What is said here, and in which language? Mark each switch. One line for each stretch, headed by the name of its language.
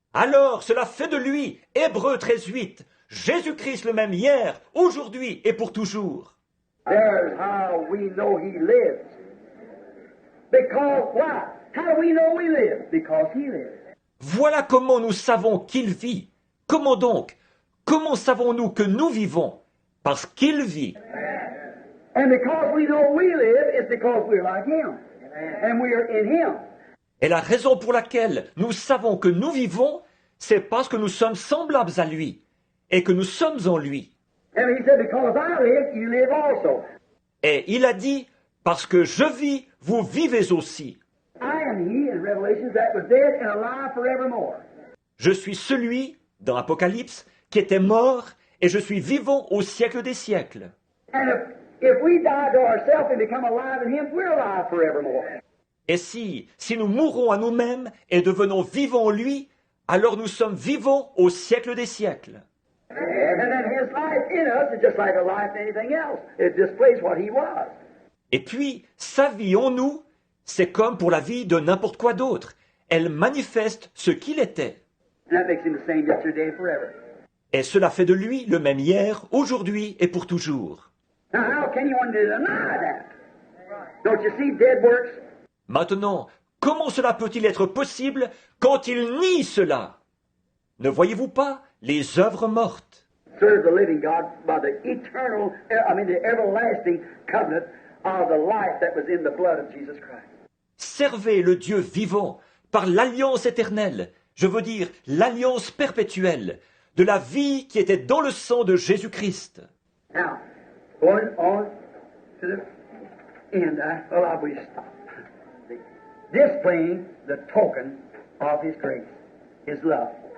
French: Alors cela fait de lui, Hébreux 13:8, Jésus-Christ le même hier, aujourd'hui et pour toujours.
English: There's how we know he lives. Because why? How do we know we live? Because he lives.
French: Voilà comment nous savons qu'il vit. Comment donc? Comment savons-nous que nous vivons? Parce qu'il vit.
English: And because we know we live, it's because we're like him. And we are in him.
French: Et la raison pour laquelle nous savons que nous vivons, c'est parce que nous sommes semblables à lui et que nous sommes en lui.
English: And he said, because I live, you live also.
French: Et il a dit, parce que je vis, vous vivez aussi.
English: I am he, in Revelation, that was dead and alive forevermore.
French: Je suis celui, dans Apocalypse, qui était mort et je suis vivant au siècle des siècles.
English: And if we die to ourselves and become alive in him, we're alive forevermore.
French: Et si nous mourons à nous-mêmes et devenons vivants en lui, alors nous sommes vivants au siècle des siècles.
English: And then his life in us is just like a life in anything else. It displays what he was.
French: Et puis, sa vie en nous, c'est comme pour la vie de n'importe quoi d'autre. Elle manifeste ce qu'il était.
English: And that makes him the same yesterday and forever.
French: Et cela fait de lui le même hier, aujourd'hui et pour toujours.
English: Now, how can you deny that? Don't you see dead works?
French: Maintenant, comment cela peut-il être possible quand il nie cela? Ne voyez-vous pas les œuvres mortes?
English: Serve the living God by the the everlasting covenant of the life that was in the blood of Jesus Christ.
French: Servez le Dieu vivant par l'alliance éternelle, je veux dire l'alliance perpétuelle, de la vie qui était dans le sang de Jésus-Christ.
English: Now, going on to the end, I will stop. Displaying the token of his grace, his love.